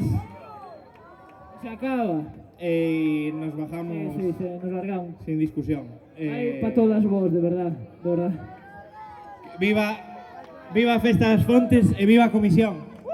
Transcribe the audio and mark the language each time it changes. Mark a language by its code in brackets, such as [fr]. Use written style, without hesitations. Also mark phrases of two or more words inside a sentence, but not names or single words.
[es] Se acaba. e nos bajamos Sí, nos largamos. sin discusión. Hay para todas vos, de verdad, de verdad. [gl] Viva a Festa das Fontes e viva a Comisión.